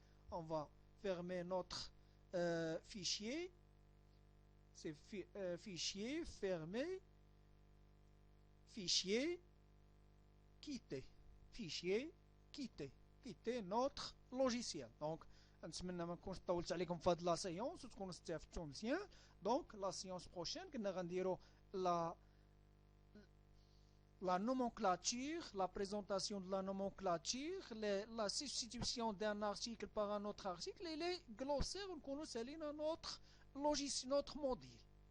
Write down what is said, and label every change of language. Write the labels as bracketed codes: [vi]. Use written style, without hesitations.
[fr] On va fermer notre fichier. C'est fichier, fermer, fichier, quitter. Fichier, quitter. Quitter notre logiciel. Donc, [ar] نتمنى ما نكونش طولت عليكم في هذه لا سيونس وتكونوا استفدتوا مزيان. دونك لا سيونس بروشين كنا غنديروا [fr] la nomenclature, la présentation de la nomenclature, la substitution d'un article par un autre article et les glossaires, on connaît notre logiciel, notre modèle.